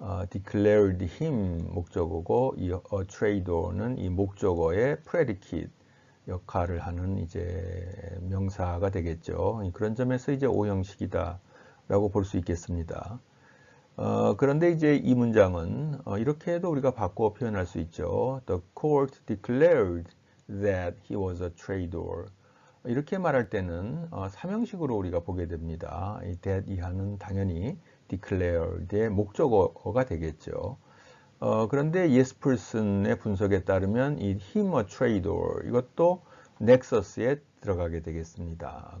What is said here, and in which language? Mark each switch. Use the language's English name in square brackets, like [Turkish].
[Korean] declared him 목적어고 이 a trader는 이 목적어의 predicate 역할을 하는 이제 명사가 되겠죠. 그런 점에서 이제 O 형식이다라고 볼 수 있겠습니다. 그런데 이제 이 문장은 이렇게도 우리가 바꿔 표현할 수 있죠. [English] The court declared that he was a traitor. [Korean] 이렇게 말할 때는 삼형식으로 우리가 보게 됩니다. 이 that 이하는 당연히 declared의 목적어가 되겠죠. 그런데 yes person의 분석에 따르면 이 [English] him a traitor [Korean] 이것도 nexus에 들어가게 되겠습니다.